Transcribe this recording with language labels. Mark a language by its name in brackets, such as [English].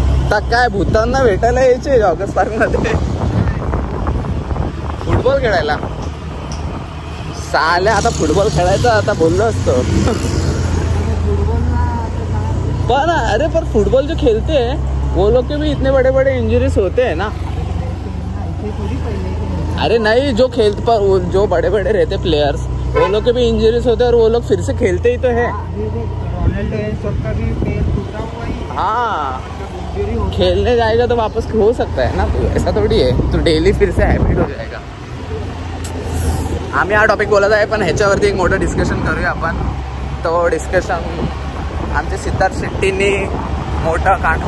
[Marathi] तक काय भूतांना भेटायला यायचे जॉगर्स पार्क मध्ये फुटबॉल खेळायला. साले आता फुटबॉल खेळायचा आता बोललो असतो. [Hindi] पर अरे पर फुटबॉल जो खेलते हैं वो लोग के भी इतने बड़े बड़े इंजरीज होते हैं ना. अरे नहीं, जो खेलते पर जो बड़े बड़े रहते प्लेयर्स वो लोग के भी इंजरीज होते हैं और वो लोग फिर से खेलते ही तो है. हाँ, खेलने जाएगा तो वापस हो सकता है ना. तो ऐसा थोड़ी है तो डेली फिर से हॅबिट हो जाएगा. [Marathi] आम्ही हा टॉपिक बोलत आहे पण ह्याच्यावरती एक मोठं डिस्कशन करूया आपण. तो डिस्कशन आमचे सिद्धार्थ शेट्टींनी मोठं काढ.